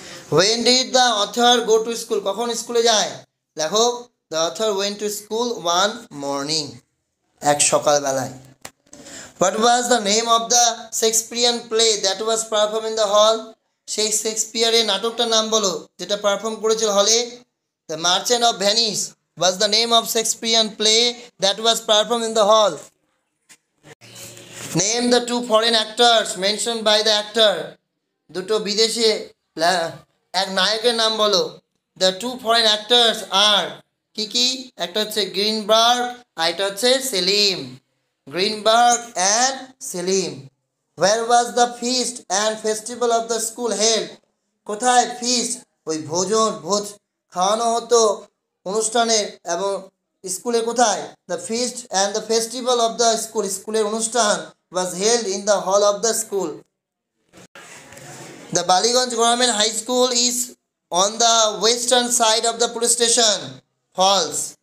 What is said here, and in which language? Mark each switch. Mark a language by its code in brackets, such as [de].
[en] When did the author go to school? [bn] কখন স্কুলে যায় লেখক? [en] The author went to school one morning. [bn] এক সকালবেলায়। [en] What was the name of the Shakespearean play that was performed in the hall? [bn] সেই শেক্সপিয়ারের নাটকটার নাম বলো যেটা পারফর্ম করেছিল হলে। [en] The Merchant of Venice was the name of Shakespearean play that was performed in the hall. Name the two foreign actors mentioned by the actor. [bn] দুটো বিদেশি এক নায়কের নাম বলো। [en] The two foreign actors are [bn] কি কি? একটা হচ্ছে গ্রিনবার্গ আর একটা হচ্ছে Selim. [en] Greenberg and Selim. Where was the feast and festival of the school held? [bn] কোথায় ফিস্ট, ওই ভোজ খাওয়ানো হতো অনুষ্ঠানের এবং স্কুলে কোথায়? [en] the feast and the festival of the school, [bn] স্কুলের অনুষ্ঠান [en] Was held in the hall of the school. The Ballygunge government high school is on the western side of the police station. Falls.